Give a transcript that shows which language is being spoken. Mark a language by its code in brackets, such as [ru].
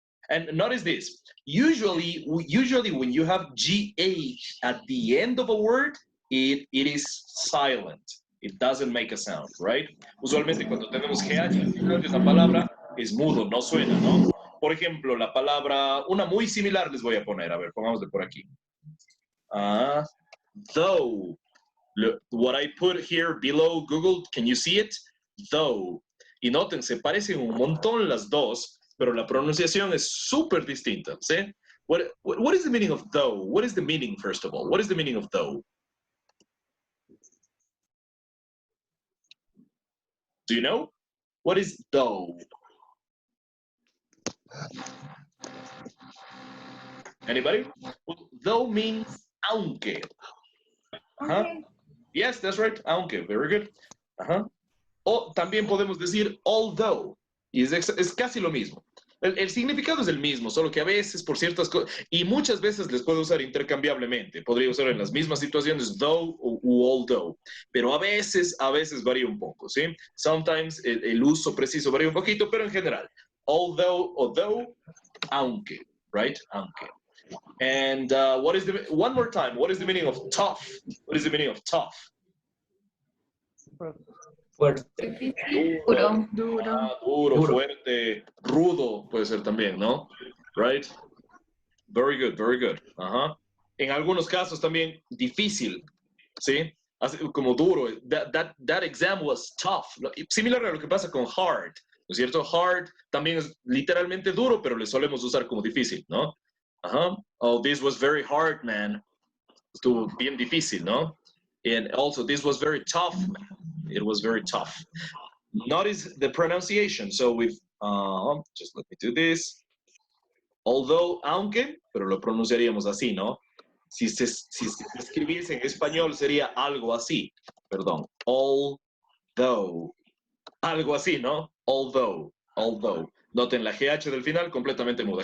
[en] And notice this. Usually when you have GH at the end of a word, it is silent. It doesn't make a sound, right? [es] Usualmente cuando tenemos GH al final de una palabra, es mudo, no suena, ¿no? Por ejemplo, la palabra, una muy similar les voy a poner, a ver, pongámosle por aquí. [en] Though. Look, what I put here below Google, can you see it? Though. [es] Y noten, se parecen un montón las dos, pero la pronunciación es súper distinta, ¿sí? [en] What is the meaning of though? What is the meaning, first of all? What is the meaning of though? Do you know? What is though? Anybody? Well, though means aunque. Yes, that's right, aunque. Very good. [es] O también podemos decir although. Y es casi lo mismo. El significado es el mismo, solo que a veces por ciertas cosas, y muchas veces les puedo usar intercambiablemente. Podría usar en las mismas situaciones though u although, pero a veces varía un poco, ¿sí? Sometimes el uso preciso varía un poquito, pero en general, although o though, aunque, right? Aunque. [en] And one more time, what is the meaning of tough? What is the meaning of tough? [es] Fuerte. Duro. Duro, fuerte, rudo puede ser también, ¿no? [en] Right? Very good, very good. [es] En algunos casos también difícil, ¿sí? Así, como duro. [en] That exam was tough. [es] Similar a lo que pasa con hard, ¿no es cierto? Hard también es literalmente duro, pero le solemos usar como difícil, ¿no? [en] Oh, this was very hard, man. [es] Estuvo bien difícil, ¿no? [en] And also, this was very tough, man. It was very tough. Notice the pronunciation. So we've, just let me do this. [es] Although, aunque, pero lo pronunciaríamos así, ¿no? Si se escribiese en español sería algo así. Perdón. Although. Algo así, ¿no? Although. Noten la GH del final completamente muda.